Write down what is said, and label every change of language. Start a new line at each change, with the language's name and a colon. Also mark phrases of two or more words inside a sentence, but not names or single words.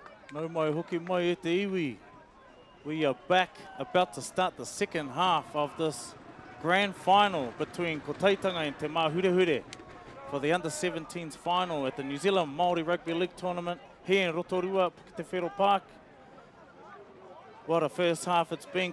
Māori: No mai hoki mai e te iwi.
English: We are back, about to start the second half of this grand final between Kotaitanga and Te Māhurehure for the under-17s final at the New Zealand Māori Rugby League tournament here in Rotorua, Puketawhero Park. What a first half it's been.